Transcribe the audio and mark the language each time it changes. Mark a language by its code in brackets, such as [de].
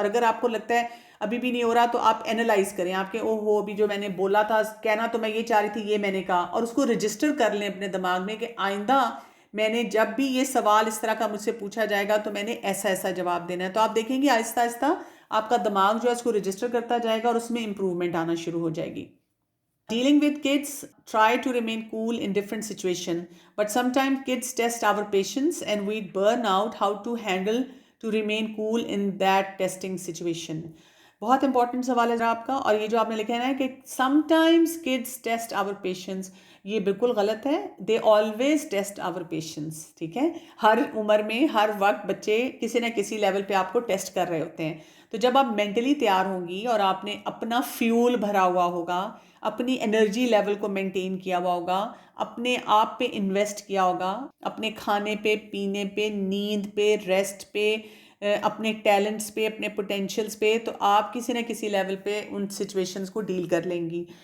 [ur] اور اگر آپ کو لگتا ہے ابھی بھی نہیں ہو رہا تو آپ اینالائز کریں، آپ کے او ہو ابھی جو میں نے بولا تھا، کہنا تو میں یہ چاہ رہی تھی، یہ میں نے کہا، اور اس کو رجسٹر کر لیں اپنے دماغ میں کہ آئندہ میں نے جب بھی یہ سوال اس طرح کا مجھ سے پوچھا جائے گا تو میں نے ایسا ایسا جواب دینا ہے. تو آپ دیکھیں گے آہستہ آہستہ آپ کا دماغ جو ہے اس کو رجسٹر کرتا جائے گا اور اس میں امپروومنٹ آنا شروع ہو جائے گی. [en] Dealing with kids, try to remain cool in different situations, but sometimes kids test our patience and we burn out how to handle to remain cool in that testing situation. [ur] بہت important سوال ہے آپ کا، اور یہ جو آپ نے لکھا ہے نا کہ [en] sometimes kids test our patience، [ur] یہ بالکل غلط ہے. [en] they always test our patience. [ur] ٹھیک ہے، ہر عمر میں ہر وقت بچے کسی نہ کسی لیول پہ آپ کو ٹیسٹ کر رہے ہوتے ہیں. تو جب آپ مینٹلی تیار ہوں گی اور آپ نے اپنا فیول بھرا ہوا ہوگا، اپنی انرجی لیول کو مینٹین کیا ہوا ہوگا، اپنے آپ پہ انویسٹ کیا ہوگا، اپنے کھانے پہ، پینے پہ، نیند پہ، ریسٹ پہ، اپنے ٹیلنٹس پہ، اپنے پوٹینشیلز پہ، تو آپ کسی نہ کسی لیول پہ ان سچویشنز کو ڈیل کر لیں گی.